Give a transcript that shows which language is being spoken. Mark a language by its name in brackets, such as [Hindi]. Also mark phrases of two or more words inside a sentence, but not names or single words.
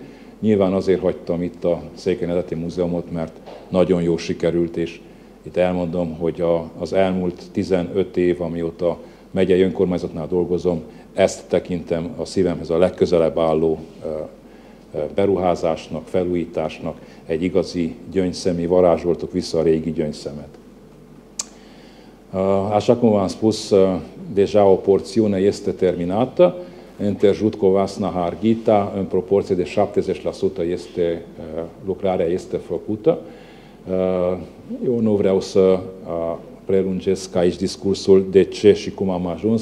[Hungarian] Nyilván azért hagytam itt a Székely Nemzeti Múzeumot, mert nagyon jó sikerült, és itt elmondom, hogy az elmúlt 15 év, amióta megyei önkormányzatnál dolgozom, ezt tekintem a szívemhez a legközelebb álló beruházásnak, felújításnak. Egy igazi gyöngyszemély, varázsoltuk vissza a régi gyöngyszemet. [Romanian] Așa cum v-am spus, deja o porțiune este terminată. Între Jutcovasna, Harghita, în proporție de 70% lucrarea este făcută. Eu nu vreau să prelungesc aici discursul de ce și cum am ajuns.